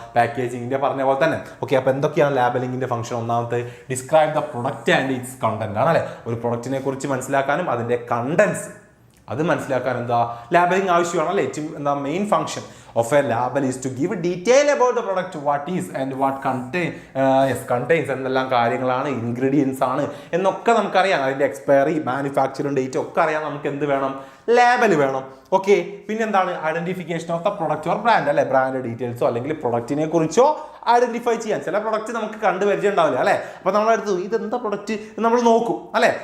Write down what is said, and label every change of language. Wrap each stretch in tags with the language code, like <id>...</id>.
<ml>പാക്കേജിങ്ങിന്റെ പറഞ്ഞ പോലെ തന്നെ. ഓക്കെ, അപ്പോൾ എന്തൊക്കെയാണ് ലാബലിംഗിന്റെ ഫംഗ്ഷൻ? ഒന്നാമത്തെ</ml> <en>describe the product and its content</en> <ml>ആണ് അല്ലെ. ഒരു പ്രൊഡക്റ്റിനെ കുറിച്ച് മനസ്സിലാക്കാനും അതിന്റെ കണ്ടന്റ്സ് അത് മനസ്സിലാക്കാൻ എന്താ ലാബലിംഗ് ആവശ്യമാണ് അല്ലേ?</ml> <en>എന്താ main function of a label is to give detail about the product, what is and what contains</en> <ml>എന്നെല്ലാം കാര്യങ്ങളാണ്, ഇൻഗ്രീഡിയൻസ് ആണ് എന്നൊക്കെ നമുക്കറിയാം. അതിൻ്റെ എക്സ്പയറി, മാനുഫാക്ചറിംഗ് ഡേറ്റ് ഒക്കെ അറിയാൻ നമുക്ക് എന്ത് വേണം? ലേബൽ വേണം. ഓക്കെ, പിന്നെന്താണ്?</ml> <en>identification of the product or brand</en> <ml>അല്ലെ, ബ്രാൻഡ് ഡീറ്റെയിൽസോ അല്ലെങ്കിൽ പ്രൊഡക്റ്റിനെ കുറിച്ചോ ഐഡന്റിഫൈ ചെയ്യാൻ. ചില പ്രൊഡക്റ്റ് നമുക്ക് കണ്ടു പരിചയം ഉണ്ടാവില്ല അല്ലെ, അപ്പൊ നമ്മളെടുത്ത് ഇതെന്താ പ്രൊഡക്റ്റ് നമ്മൾ നോക്കും അല്ലെ.</ml>